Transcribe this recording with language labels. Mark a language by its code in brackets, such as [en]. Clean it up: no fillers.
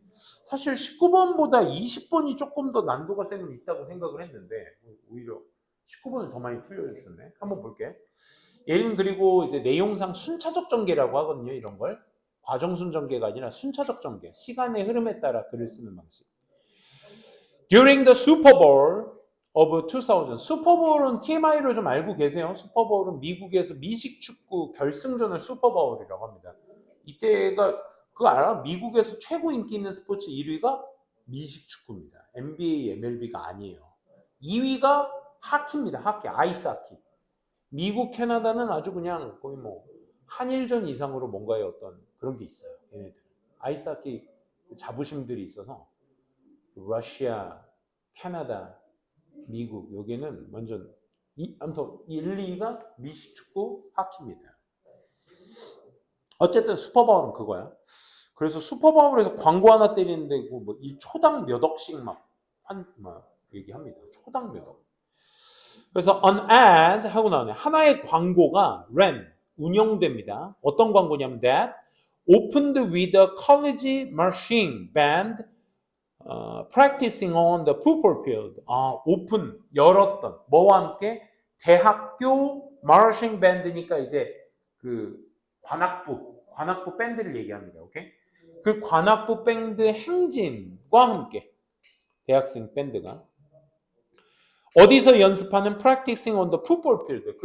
[ko] 사실 19번보다 20번이 조금 더 난도가 세는 있다고 생각을 했는데 오히려 19번을 더 많이 틀려주셨네. 한번 볼게. 얘는 그리고 이제 내용상 순차적 전개라고 하거든요. 이런 걸 과정순 전개가 아니라 순차적 전개, 시간의 흐름에 따라 글을 쓰는 방식. [en] During the Super Bowl of 2000, [ko] 슈퍼볼은 TMI로 좀 알고 계세요. 슈퍼볼은 미국에서 미식 축구 결승전을 슈퍼볼이라고 합니다. 이때가 그거 알아? 미국에서 최고 인기 있는 스포츠 1위가 미식 축구입니다. NBA, MLB가 아니에요. 2위가 하키입니다. 하키, 아이스 하키. 미국, 캐나다는 아주 그냥 거의 뭐 한일전 이상으로 뭔가의 어떤 그런 게 있어요. 얘네들 아이스 하키 자부심들이 있어서 러시아, 캐나다, 미국 여기는 완전 아무튼 1, 2위가 미식 축구, 하키입니다. 어쨌든 슈퍼바울은 그거야. 그래서 슈퍼바울에서 광고 하나 때리는데 뭐 이 초당 몇 억씩 막 얘기합니다. 초당 몇 억. 그래서 an ad 하고 나오네. 하나의 광고가 ran 운영됩니다. 어떤 광고냐면 [en] that opened with a college marching band practicing on the football field. [ko] 오픈 열었던 뭐와 함께 대학교 marching band니까 이제 그 관악부 밴드를 얘기합니다. 오케이? 그 관악부 밴드 행진과 함께 대학생 밴드가 어디서 연습하는 [en] practicing on the football field.